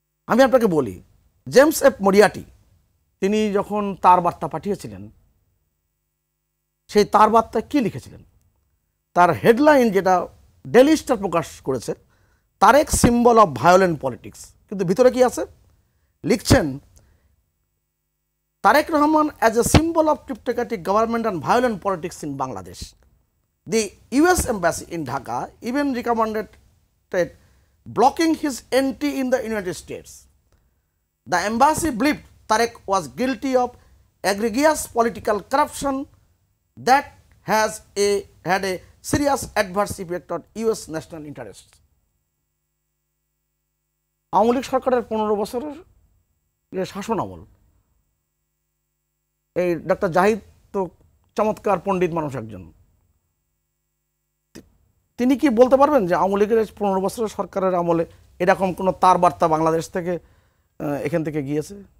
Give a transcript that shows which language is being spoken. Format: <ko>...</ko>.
<bn>আমি আপনাকে বলি, জেমস এফ মরিয়াটি তিনি যখন তার বার্তা পাঠিয়েছিলেন, সেই তার বার্তায় কি লিখেছিলেন? তার হেডলাইন যেটা ডেইলি স্টার প্রকাশ করেছে, Tarique</bn> <en>symbol of violent politics,</en> <bn>কিন্তু ভিতরে কি আছে লিখছেন, Tarique Rahman</bn> <en>as a symbol of kleptocratic government and violent politics in Bangladesh. The US embassy in Dhaka even recommended blocking his entry in the United States. The embassy believed Tarek was guilty of egregious political corruption that had a serious adverse effect on US national interests.</en> <bn>Awami League সরকারের 15 বছরের যে শাসন আমল, এই doctor Zahid তো চমৎকার পণ্ডিত মানুষ একজন, তিনি কি বলতে পারবেন যে আওয়ামী লীগের 15 বছরের সরকারের আমলে এরকম কোনো তার বার্তা বাংলাদেশ থেকে এখান থেকে গিয়েছে?</bn>